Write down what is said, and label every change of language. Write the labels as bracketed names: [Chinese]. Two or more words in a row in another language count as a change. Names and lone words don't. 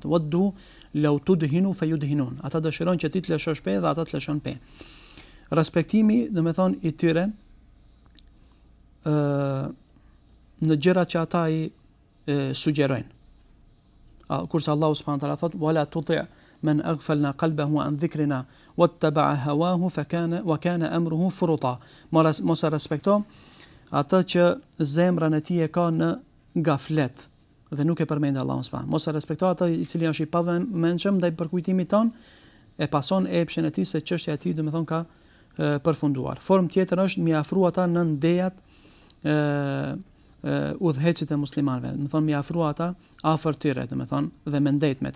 [Arabic] ودوا لو تدهن فيدهنون. [Albanian] Ata dëshirojnë që ti të lëshosh pe dhe ata të lëshojnë pe. Respektimi domethënë i tyre në gjërat që ata i sugjerojnë. Kurse Allahu [Arabic] سبحانه وتعالى [Albanian] thot: [Arabic] "ولا تطع من أغفلنا قلبه عن ذكرنا واتبع هواه وكان أمره فرطا." [Albanian] Mos e respekto atë që zemra e tij e ka në gaflet dhe nuk e përmend Allahun subhanahu. Mos e respekto atë i cili është i pavëmendshëm ndaj përkujtimit ton, e pason epshin e tij se çështja e tij domethënë ka përfunduar. Formë tjetër është mi afru ata në ndejat udhëhecit e muslimanëve, domethënë mi afru ata afër tyre, domethënë dhe me ndejt me ta.